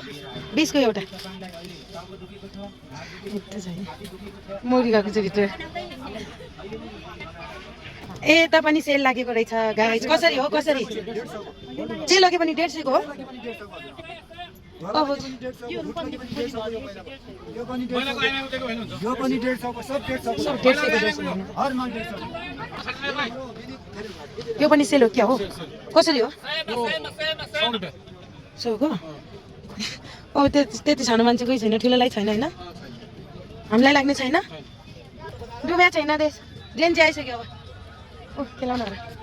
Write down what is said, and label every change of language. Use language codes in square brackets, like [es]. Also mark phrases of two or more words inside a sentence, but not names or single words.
[ne] 20 को एउटा। मोरी गएको छ भित्र। ए त पनि सेल लागेको रहेछ गाइस। कसरी हो? कसरी सेल लगे पनि 150 को हो? अब यो पनि 150 को सब 150 को। सब 150 को हर माल 150 को। यो पनि सेल हो क्या हो? कसरी हो? 100 को। ओ त्यति सानो मान्छे कोही छैन, ठुलोलाई छैन होइन? हामीलाई लाग्ने छैन? डुब्या छैन देश। रेन्जी आइसक्यो अब। ओ खेलाउन र।